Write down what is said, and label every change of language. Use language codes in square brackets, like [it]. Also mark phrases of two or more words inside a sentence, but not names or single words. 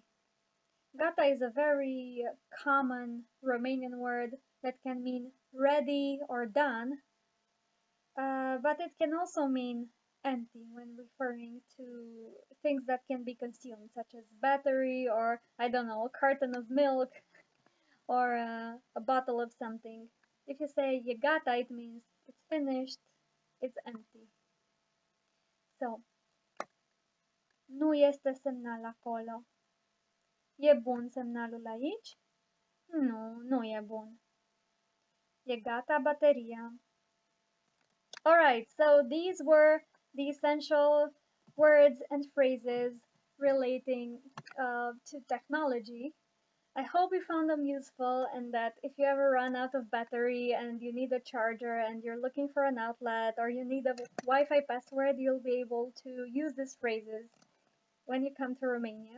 [en] Gata is a very common Romanian word that can mean ready or done, but it can also mean empty when referring to things that can be consumed, such as battery or, I don't know, a carton of milk or a bottle of something. If you say [ro] e gata, [en] it means it's finished, it's empty. So, [ro] nu este semnal acolo. E bun semnalul aici? Nu, nu e bun. E gata bateria. [en] Alright, so these were the essential words and phrases relating to technology. I hope you found them useful and that if you ever run out of battery and you need a charger and you're looking for an outlet or you need a Wi-Fi password, you'll be able to use these phrases when you come to Romania.